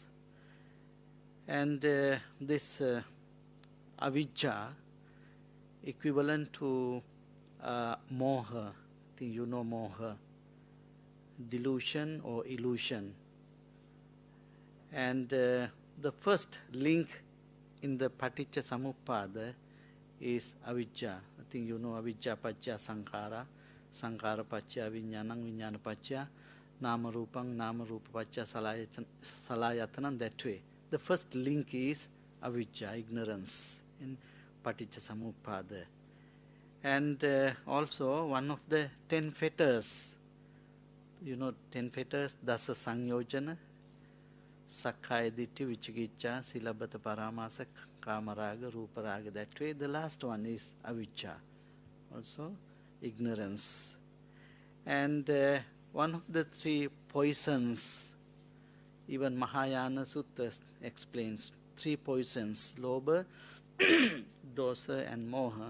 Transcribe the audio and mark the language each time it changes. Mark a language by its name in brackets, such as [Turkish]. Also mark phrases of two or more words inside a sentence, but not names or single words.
[English] And this Avijja, equivalent to moha, I think you know moha, delusion or illusion. And the first link in the [Pali] Paticca Samuppada [English] is Avijja. I think you know [Pali] Avijja Pacca Sankhara, Sankhara Pacca Vijnanam, Vijnana Pacca Nama Rupam, Nama Rupa Pacca Salayatanam, [English] that way. The first link is Avijja, ignorance, in [Pali] Paticca Samuppada. [English] And also one of the 10 fetters, you know 10 fetters, [Pali] Dasa Sangyojana, Sakkaya Ditti, Vichikicca, Silabhata Paramasa, Kamaraga, Ruparaga, [English] that way. The last one is Avijja, also ignorance. And one of the 3 poisons, even Mahayana Suttas explains 3 poisons, Lobha, Dosa and Moha.